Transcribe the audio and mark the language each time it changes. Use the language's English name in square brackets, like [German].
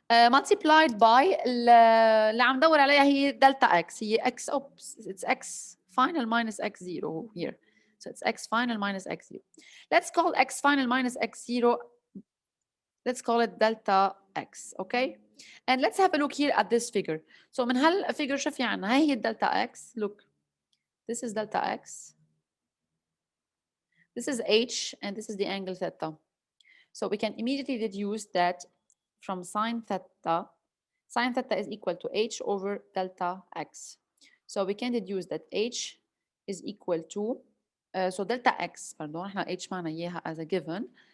[English] Multiplied by [Arabic] اللي عم ندور عليها هي [English] delta x، هي x oops it's x final minus x0 here. So it's x final minus x0. Let's call x final minus x0, let's call it delta x, okay? And let's have a look here at this figure. [Arabic] So من هالفيجر شو في عنا؟ هي delta x. [English] Look, this is delta x. This is h, and this is the angle theta. So we can immediately deduce that from sine theta is equal to h over delta x. So we can deduce that h is equal to so delta x, pardon, [Arabic] احنا h معنا اياها [English] as a given.